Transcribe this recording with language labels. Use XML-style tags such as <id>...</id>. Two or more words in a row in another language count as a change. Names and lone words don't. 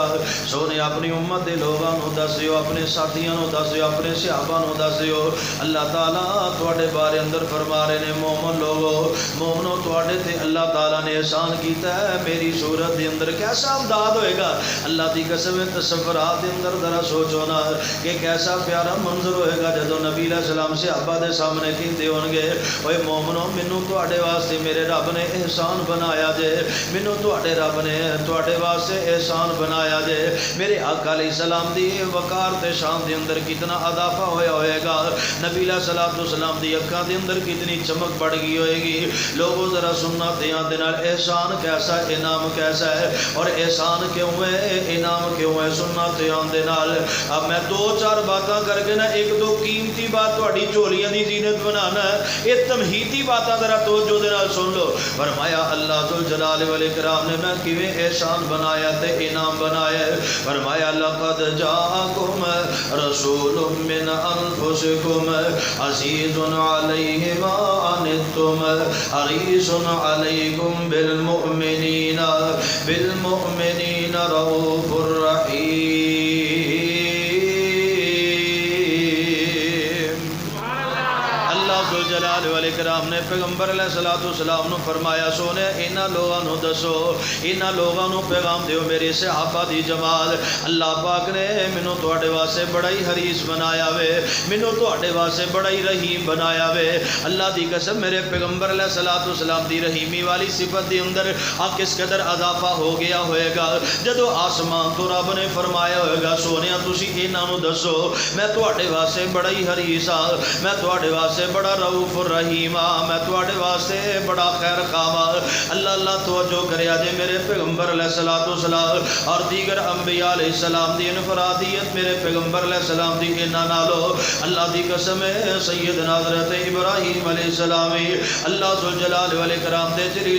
<pa>سونے اپنی امت دے لوگاں نو دسیو اپنے ساتھیاں نو دسیو اپنے صحابہ نو دسیو اللہ تعالیٰ تواڈے بارے اندر فرما رہے نے مومن لوگو مومنو تواڈے تے اللہ تعالیٰ نے احسان کیتا ہے میری صورت دے اندر کیسا انداز ہوئے گا. اللہ دی قسم تصورات دے اندر ذرا سوچو نا کہ کیسا پیارا منظر ہوئے گا جدو نبی علیہ السلام صحابہ دے سامنے کہندے ہون گے اوے مومنو مینوں تواڈے واسطے میرے رب نے احسان بنایا جے مینوں تواڈے رب نے تواڈے واسطے احسان بنایا جے. میرے آقا علیہ السلام دی وقار تے شان دے اندر کتنا اضافہ ہویا ہوئے گا. نبی علیہ الصلوۃ والسلام دی اکھاں دے اندر کتنی چمک بڑھ گئی ہوئے گی. لوگوں ذرا سننا دھیان دے نال احسان کیسا انعام کیسا ہے اور احسان کیوں ہے انعام کیوں ہے سننا دھیان دے نال. اب میں دو چار باتاں کر کے نا ایک دو قیمتی بات تواڈی جھولیاں دی زینت بنانا ہے یہ تمہیدی باتاں ذرا توجہ دے نال سن لو. فرمایا اللہ ذوالجلال والاکرام نے میں کیویں احسان بنایا تے انعام بنایا. فرمایا</pa> <ar>لقد جاءکم رسول من انفسکم عزیز علیہ ما عنتم حریص علیکم بالمؤمنین رؤوف رحیم.</ar> <pa>جلال والاکرام نے پیغمبر علیہ الصلوۃ والسلام نو فرمایا سونے انہاں لوگاں نو دسو انہاں لوگاں نو پیغام دیو میرے صحابہ دی جماعت اللہ پاک نے مینوں تواڈے واسطے بڑا ہی حریص بنایا وے مینوں تواڈے واسطے بڑا ہی رحیم بنایا وے. اللہ دی قسم میرے پیغمبر علیہ الصلوۃ والسلام دی رحیمی والی صفت دی اندر کس قدر اضافہ ہو گیا ہوئے گا جدو آسمان تو رب نے فرمایا ہوئے گا سونیا تسی انہاں نو دسو میں تواڈے واسطے بڑا ہی حریص ہاں میں تواڈے واسطے بڑا</pa> <ar>رؤوف الرحیم</ar> <pa>میں تواڈے واسطے بڑا خیر خواہ. اللہ اللہ توجہ کریا جے میرے پیغمبر علیہ الصلوۃ والسلام اور دیگر انبیاء علیہ السلام دی انفرادیت میرے پیغمبر علیہ السلام دی انہاں نالو اللہ دی قسم ہے سیدنا حضرت ابراہیم علیہ السلام اللہ ذوالجلال والاکرام دے جلیل</pa>